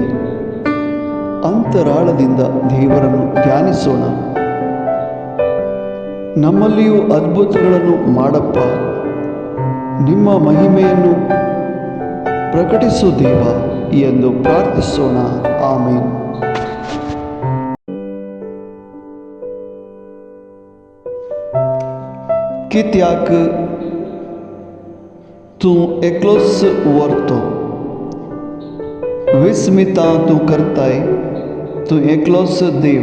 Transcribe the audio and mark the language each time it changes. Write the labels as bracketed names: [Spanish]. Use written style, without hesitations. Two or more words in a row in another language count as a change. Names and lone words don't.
[Kannada] ಅಂತರಾಳದಿಂದ ದೇವರನ್ನು ಧ್ಯಾನಿಸೋಣ. ನಮ್ಮಲ್ಲಿಯೂ ಅದ್ಭುತಗಳನ್ನು ಮಾಡಪ್ಪ, ನಿಮ್ಮ ಮಹಿಮೆಯನ್ನು ಪ್ರಕಟಿಸು ದೇವ ಎಂದು ಪ್ರಾರ್ಥಿಸೋಣ. ಆಮೇನ್. [Konkani] कित्याक तू एकलोच वरतो, विस्मिता तू करताय, तू एकलोच देव.